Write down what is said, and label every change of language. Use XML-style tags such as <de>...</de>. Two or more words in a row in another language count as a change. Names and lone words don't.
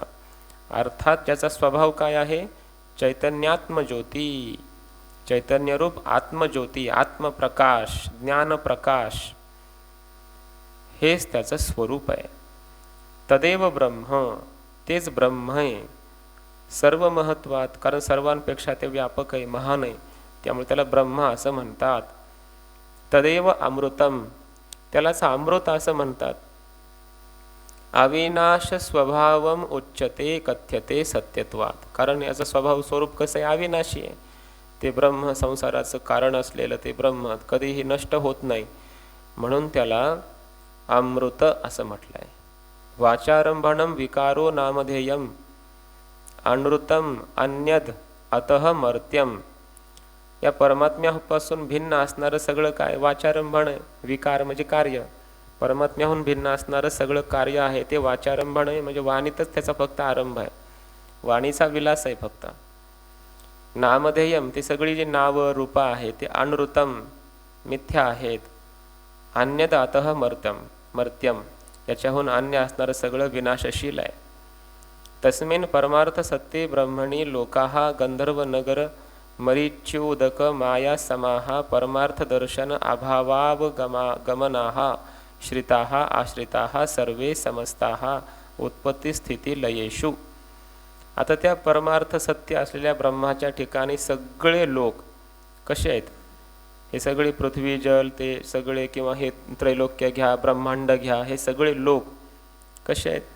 <mr>अर्थात ज्याचा स्वभाव काय आहे? चैतन्यात्मज्योती, चैतन्यरूप आत्मज्योती, आत्मप्रकाश, ज्ञानप्रकाश, हेच त्याचं स्वरूप आहे.</mr> <sa>तदेव ब्रह्म,</sa> <mr>तेच ब्रह्म आहे सर्व महत्वात, कारण सर्वांपेक्षा ते व्यापक आहे, महान आहे, त्यामुळे त्याला ब्रह्म असं म्हणतात.</mr> <sa>तदेव अमृतम,</sa> <mr>त्यालाच अमृत असं म्हणतात.</mr> <sa>अविनाश स्वभावम उच्यते कथ्यते सत्यत्वात,</sa> <mr>कारण याचं स्वभाव स्वरूप कसं आहे? अविनाशी आहे. ते ब्रह्म, संसाराचं कारण असलेलं ते ब्रह्म कधीही नष्ट होत नाही, म्हणून त्याला अमृत असं म्हटलंय.</mr> <sa>वाचारंभणम विकारो नामधेयम अनृतम अन्यद अतः मर्त्यम,</sa> <mr>या परमात्म्यापासून भिन्न असणारं सगळं काय? वाचारंभण आहे. विकार म्हणजे कार्य, परमात्म्याहून भिन्न असणारं सगळं कार्य आहे ते वाचारंभण आहे, म्हणजे वाणीतच त्याचा फक्त आरंभ आहे, वाणीचा विलास आहे फक्त. नामधेयम, ते सगळी जी नावं रूपा आहेत ते अनृतम मिथ्या आहेत.</mr> <sa>अन्यद अतः मर्त्यम,</sa> <mr>याच्याहून अन्य असणारं सगळं विनाशशील आहे.</mr> <sa>तस्मिन् परमार्थ सत्ये ब्रह्मणी लोकाः गंधर्व नगर मरीच्युदक माया समाहा परमार्थ दर्शन अभावावगमनाः श्रिताः आश्रिताः सर्वे समस्ताः उत्पत्ती स्थिती लयेषु.</sa> <mr>आता त्या परमार्थ सत्य असलेल्या ब्रह्माच्या ठिकाणी सगळे लोक कसे आहेत? हे सगळे पृथ्वी जल ते सगळे, किंवा हे त्रैलोक्य घ्या, ब्रह्मांड घ्या, हे सगळे लोक कसे आहेत?</mr>